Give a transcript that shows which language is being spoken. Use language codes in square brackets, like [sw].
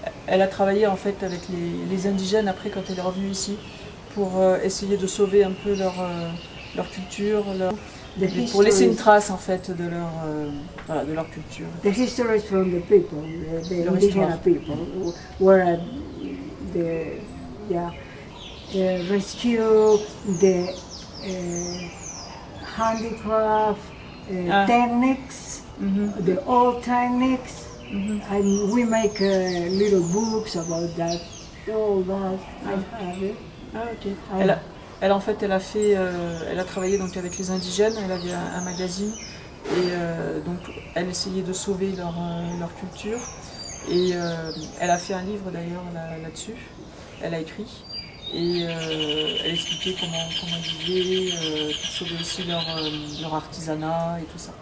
[fr] Elle a travaillé en fait avec les indigènes après quand elle est revenue ici pour essayer de sauver un peu leur culture, pour laisser une trace en fait de leur culture. [en] The histories from the people, the indigenous people, where the rescue, the handicraft techniques, the old techniques. And we make little books about that, all that. I have it. Ok. [fr] Elle en fait, elle a travaillé donc avec les indigènes. Elle avait un magazine et donc elle essayait de sauver leur culture. Et elle a fait un livre d'ailleurs là-dessus. Elle a écrit et elle expliquait comment ils vivaient, pour sauver aussi leur artisanat et tout ça.